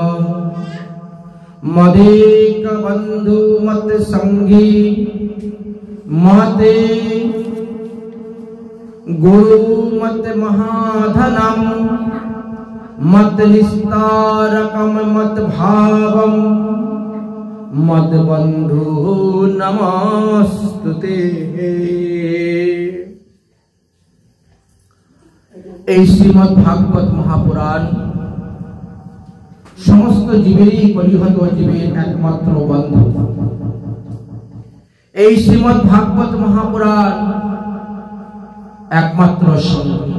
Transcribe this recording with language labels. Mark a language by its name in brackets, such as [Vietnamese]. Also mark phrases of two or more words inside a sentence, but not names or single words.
[Sanskrit] मदेक बंधु मत संगी मते गुरु मत महाधनम मत निस्तारकम मत भावम मत बंधु नमस्तुते। [Bangla] এই শ্রীমদ্ ভাগবত মহাপুরাণ সমস্ত জীবেরই কলিহত জীবের একমাত্র বন্ধু। এই শ্রীমদ্ ভাগবত মহাপুরাণ একমাত্র সঙ্গী।